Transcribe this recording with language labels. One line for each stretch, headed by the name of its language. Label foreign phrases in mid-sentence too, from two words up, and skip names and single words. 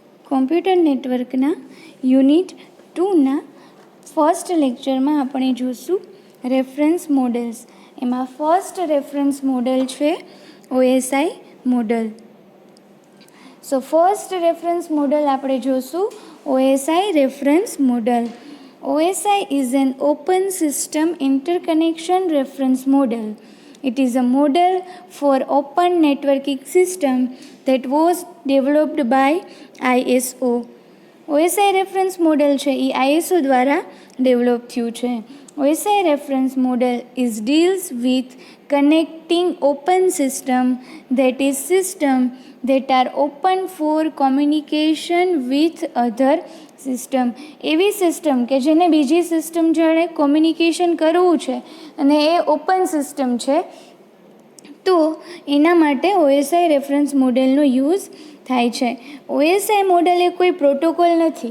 English: computer networkના
Gujarati: યુનિટ 2ના
English: first lectureમાં
Gujarati: આપણે જોઈશું
English: reference models.
Gujarati: એમાં
English: first reference model
Gujarati: છે
English: OSI model. so first reference model
Gujarati: આપણે જોઈશું
English: OSI reference model. OSI is an open system interconnection reference model. It is a model for open networking system that was developed by ISO. OSI reference model
Gujarati: છે એ ISO દ્વારા ડેવલપ થયું છે.
English: OSI reference model is deals with connecting open system, that is system that are open for communication with other સિસ્ટમ.
Gujarati: એવી સિસ્ટમ કે જેને બીજી સિસ્ટમ જોડે કોમ્યુનિકેશન કરવું છે અને એ
English: open system
Gujarati: છે, તો એના માટે
English: OSI reference modelનો use
Gujarati: થાય છે.
English: OSI model
Gujarati: એ કોઈ પ્રોટોકોલ નથી.